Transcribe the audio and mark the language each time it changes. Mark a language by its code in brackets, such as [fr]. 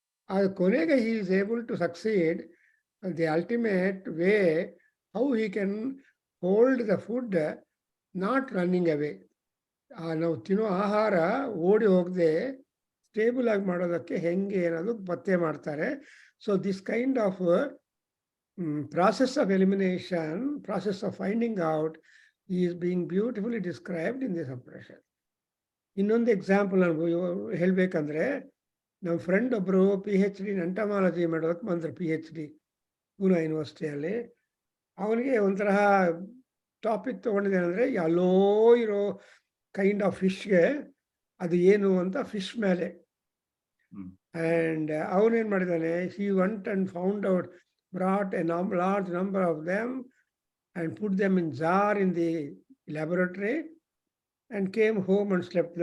[kn] ಅದು ಕೊನೆಗೆ [en] He is able to succeed. The ultimate way how he can hold the food not running away. [kn] ನಾವು ತಿನ್ನೋ ಆಹಾರ ಓಡಿ ಹೋಗದೆ ಸ್ಟೇಬಲ್ ಆಗಿ ಮಾಡೋದಕ್ಕೆ ಹೆಂಗೆ ಅನ್ನೋದು ಪತ್ತೆ ಮಾಡ್ತಾರೆ. [en] So this kind of process of elimination, process of finding out is being beautifully described in this Upanishad. [kn] ಇನ್ನೊಂದು ಎಕ್ಸಾಂಪಲ್ ನಾನು ಹೇಳ್ಬೇಕಂದ್ರೆ, ನಮ್ಮ ಫ್ರೆಂಡ್ ಒಬ್ಬರು PhD ಎಂಟಮಾಲಜಿ ಮಾಡೋದಕ್ಕೆ ಬಂದರು, PhD ಪೂನಾ ಯೂನಿವರ್ಸಿಟಿಯಲ್ಲಿ. ಅವನಿಗೆ ಒಂಥರ ಟಾಪಿಕ್ ತೊಗೊಂಡಿದ್ದೇನೆಂದರೆ, ಎಲ್ಲೋ ಇರೋ ಕೈಂಡ್ ಆಫ್ ಫಿಶ್ಗೆ ಅದು ಏನು ಅಂತ ಫಿಶ್ ಮೇಲೆ. ಆ್ಯಂಡ್ ಅವನೇನು ಮಾಡಿದ್ದಾನೆ, [en] he went and found out, brought a large number of them and put them in jar in the laboratory and came home and slept.